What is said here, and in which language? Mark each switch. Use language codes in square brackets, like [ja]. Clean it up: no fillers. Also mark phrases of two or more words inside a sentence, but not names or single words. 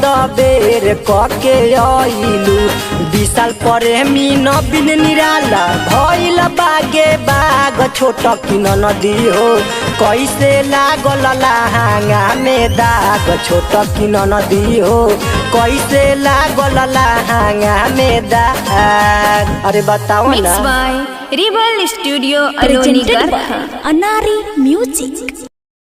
[bho] बेर कके अइलू विशाल प्रेमी नवीन निराला भइल बागे बाग छोट किन नदी हो कैसे लागल लहंगा में दाग छोट किन नदी हो कैसे लागल लहंगा में दाग अरे बताओ ना [en] Mixed by Rival Studio Aloni Presented by Garkha. Anari Music.